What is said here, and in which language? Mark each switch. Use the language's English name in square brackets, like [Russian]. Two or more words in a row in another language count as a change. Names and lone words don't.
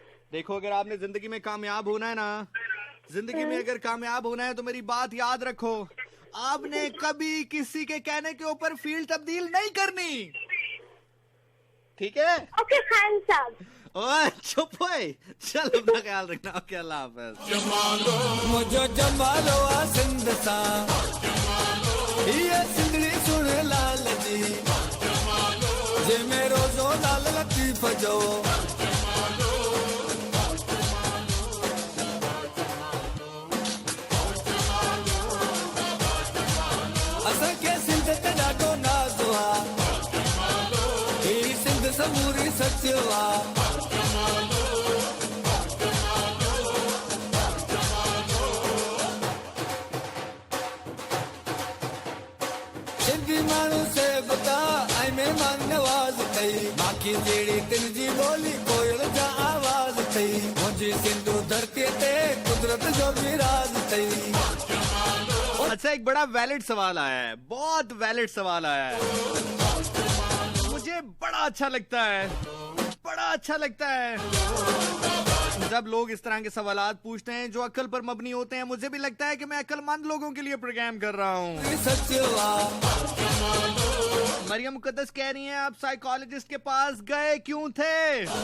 [Urdu] دیکھو، اگر آپ نے زندگی میں کامیاب ہونا ہے نا، زندگی میں اگر کامیاب ہونا ہے تو میری بات یاد رکھو، آپ نے کبھی کسی کے کہنے کے اوپر فیلڈ تبدیل نہیں کرنی، ٹھیک ہے? اوکے خان صاحب. اوئے چپ ہوئے، چل اپنا خیال رکھنا. اوکے، اللہ حافظ. [Sindhi] मुझो जमालो आ सिंध सा, ये सिंधड़ी सुन लाल जी, जे में रोजो लाल लतीफ जो। असां के सिंध ते ॾाढो नाज़ आ, ही सिंध समूरी सचो आ। सिंधी माण्हू से बता ऐं महिमान नवाज़ अथई, बाक़ी जहिड़ी दिलि जी ॿोली कोयल जा आवाज़ अथई। मुंहिंजी सिंधू धरतीअ ते कुदरत जो बि राज़ अथई। [Urdu] اچھا، ایک بڑا ویلڈ سوال آیا ہے، بہت ویلڈ سوال آیا ہے. مجھے بڑا اچھا لگتا ہے، بڑا اچھا لگتا ہے جب لوگ اس طرح کے سوالات پوچھتے ہیں جو عقل پر مبنی ہوتے ہیں. مجھے بھی لگتا ہے کہ میں عقلمند لوگوں کے لیے پروگرام کر رہا ہوں۔ مریم مقدس کہہ رہی ہیں، آپ سائیکالوجسٹ کے پاس گئے کیوں تھے?